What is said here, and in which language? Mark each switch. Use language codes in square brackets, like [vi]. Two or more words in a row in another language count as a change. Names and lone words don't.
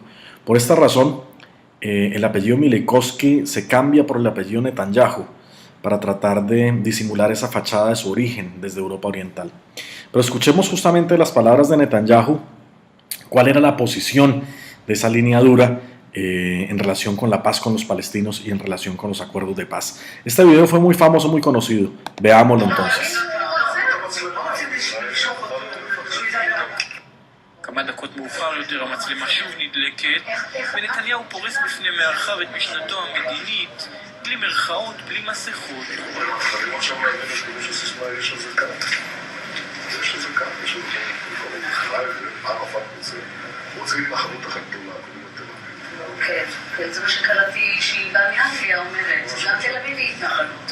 [es] Por esta razón, el apellido Mileikowski se cambia por el apellido Netanyahu para tratar de disimular esa fachada de su origen desde Europa Oriental. Pero escuchemos justamente las palabras de Netanyahu, cuál era la posición de esa línea dura en relación con la paz con los palestinos y en relación con los acuerdos de paz. Este video fue muy famoso, muy conocido. Veámoslo entonces. [he] כמה דקות מאוחר יותר המצלמה שוב נדלקת ונתניהו פורס בפני מארחיו את משנתו המדינית בלי מרכאות, בלי מסכות. כן, זה מה שקראתי שהיא באה מאנגליה אומרת, גם תל אביב היא התנחלות.